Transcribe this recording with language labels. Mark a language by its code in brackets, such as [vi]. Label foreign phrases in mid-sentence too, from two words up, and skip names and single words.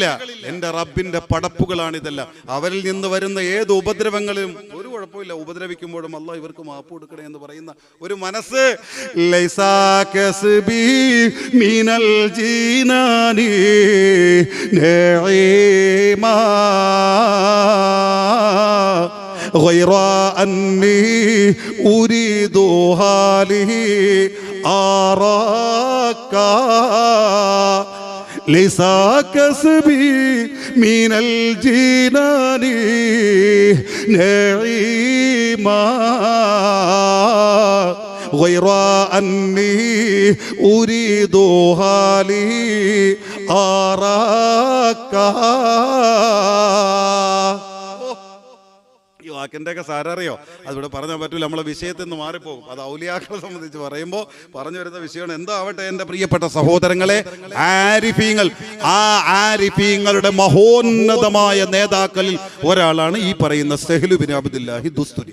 [ml] എൻ്റെ റബ്ബിന്റെ പടപ്പുകളാണിതെല്ലാം. അവരിൽ നിന്ന് വരുന്ന ഏത് ഉപദ്രവങ്ങളിലും ഒരു കുഴപ്പമില്ല, ഉപദ്രവിക്കുമ്പോഴും അല്ലാഹ് ഇവർക്ക് മാപ്പ് കൊടുക്കണേ എന്ന് പറയുന്ന ഒരു മനസ്സ്. [ar] ليس كسبي من الجنان نعيما غير أني أريد هذه أراك ليس كسبي من الجنان نعيما غير أني أريد هذه أراك. [ml] ഈ വാക്കിൻ്റെയൊക്കെ സാരറിയോ? അതിവിടെ പറഞ്ഞാൽ പറ്റൂല, നമ്മളെ വിഷയത്തിൽ നിന്ന് മാറിപ്പോകും. അത് ഔലിയാക്കളെ സംബന്ധിച്ച് പറയുമ്പോൾ പറഞ്ഞു വരുന്ന വിഷയമാണ്. എന്താവട്ടെ എൻ്റെ പ്രിയപ്പെട്ട സഹോദരങ്ങളെ, ആരിഫീങ്ങൾ, ആ ആരിഫീങ്ങളുടെ മഹോന്നതമായ നേതാക്കളിൽ ഒരാളാണ് ഈ പറയുന്ന സഹ്ലു ബിൻ അബ്ദുല്ലാഹി ദുസ്തുരി.